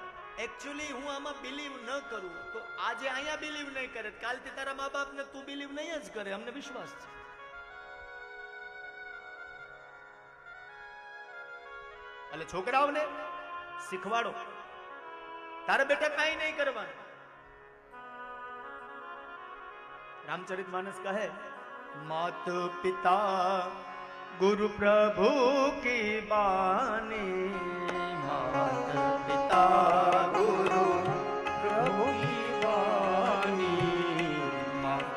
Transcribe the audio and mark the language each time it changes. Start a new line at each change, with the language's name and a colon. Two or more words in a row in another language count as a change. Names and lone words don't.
Gujarati: એકચ્યુઅલી હું આમાં બિલીવ ન કરું તો આજે અહીંયા બિલીવ નહીં કરે, કાલથી તારા મા બાપને તું બિલીવ નહીં જ કરે. અમને વિશ્વાસ છે. એટલે છોકરાઓને શીખવાડો, તારા બેટા કાંઈ નહીં કરવાનું.
Hindi: रामचरितमानस कहे मात पिता गुरु प्रभु की बानी, मात पिता गुरु प्रभु की बानी, मात